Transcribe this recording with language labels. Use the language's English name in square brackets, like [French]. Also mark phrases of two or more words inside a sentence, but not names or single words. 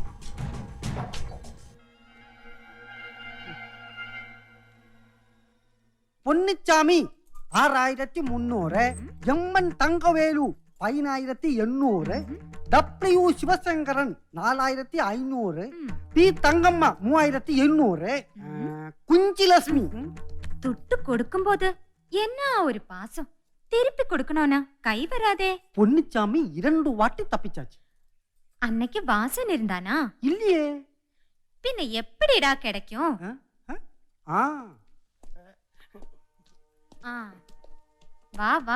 [Malayalam] പൊന്നിച്ചാമി 6300, എമ്മൻ തങ്കവേലു 10800, ഡബ്ല്യു ശിവശങ്കരൻ 4500, പി തങ്കമ്മ 3800, കുഞ്ചിലക്ഷ്മി. [Tamil] துட்டு கொடுக்கும்போது என்ன ஒரு பாசம், திருப்பி கொடுக்கணும்னா கை வராதே. பொன்னிச்சாமி 2 வாட்டி தப்பிச்சாச்சு. அன்னைக்கு வாசன் இருந்தானா? இல்லையே. பின்ன எப்படிடா கிடைக்கும்? வா வா.